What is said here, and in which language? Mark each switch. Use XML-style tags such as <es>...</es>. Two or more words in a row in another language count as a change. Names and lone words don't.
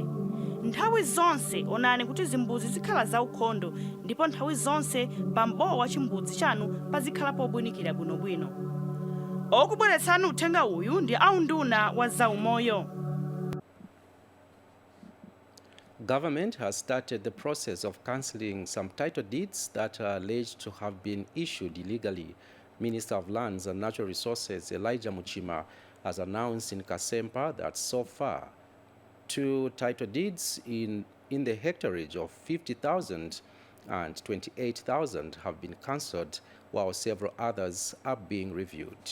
<ny>Nthawi zonse onani kuti zimbuzi zikhala zaukhondo ndipo nthawi zonse pambowa wa chimbudzi chanu pazikhala pobwinikira bwinobwino. Okubweretsani uthenga uyu ndi aunduna wa zaumoyo.</ny> <en>Government has started the process of cancelling some title deeds that are alleged to have been issued illegally. Minister of Lands and Natural Resources Elijah Muchima has announced in Kasempa that so far 2 title deeds in the hectareage of 50,000 and 28,000 have been cancelled, while several others are being reviewed.</en>